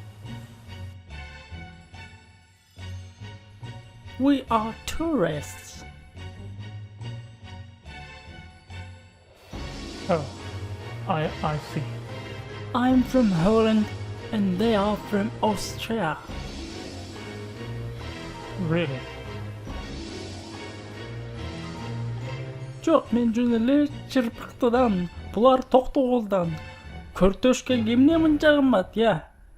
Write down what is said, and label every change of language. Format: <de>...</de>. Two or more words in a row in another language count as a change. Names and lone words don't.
<en>We are tourists. Oh, I see. I'm from Holland and they are from Austria. Really?</en> <ky>Жок, мен жөн эле Чырпыктыдан, булар Токтогулдан. Көртөшкө кемне мынча кымбат, я?</ky>